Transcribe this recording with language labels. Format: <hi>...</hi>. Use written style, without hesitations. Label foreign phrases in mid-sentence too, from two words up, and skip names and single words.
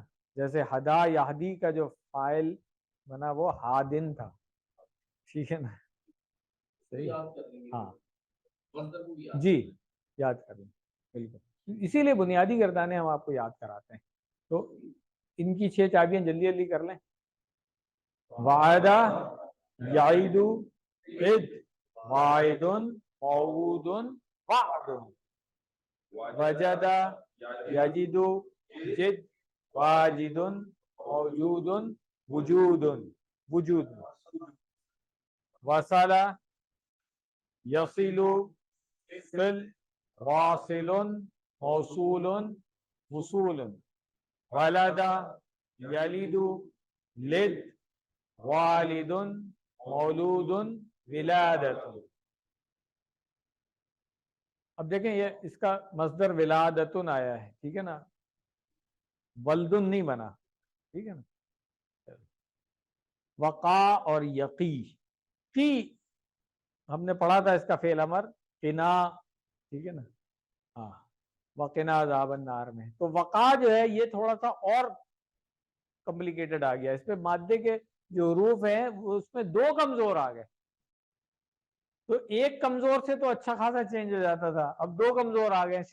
<ur>جیسے</ur> <ar>هدى يهدي</ar> <ur>کا جو فاعل بنا وہ ہادن تھا، ٹھیک ہے نا، صحیح. ہاں جی یاد کریں، بالکل، اسی لیے بنیادی گردانیں ہم آپ کو یاد کراتے ہیں. تو ان کی 6 چابیاں جلدی جلدی کر لیں.</ur> <ar>وعد يعد عد واعد موعود وعد، وجد يجد جد واجد موجود وجود وجود, وصل يصل صل واصل موصول وصول، ولد يلد لد والد مولود ولادة.</ar> <ur>اب دیکھیں یہ اس کا مصدر ولادت آیا ہے، ٹھیک ہے نا، ولد نہیں بنا، ٹھیک ہے نا. وقی اور یقی کی ہم نے پڑھا تھا اس کا فعل امر قنا، ٹھیک ہے نا، ہاں</ur> <ar>وقنا عذاب النار</ar> <ur>میں. تو وقا جو ہے یہ تھوڑا سا اور کمپلیکیٹڈ آ گیا. اس پہ مادے کے جو حروف ہیں وہ اس میں دو کمزور آ گئے. تو ایک کمزور سے تو اچھا خاصا چینج ہو جاتا تھا، اب دو کمزور آ گئے.</ur>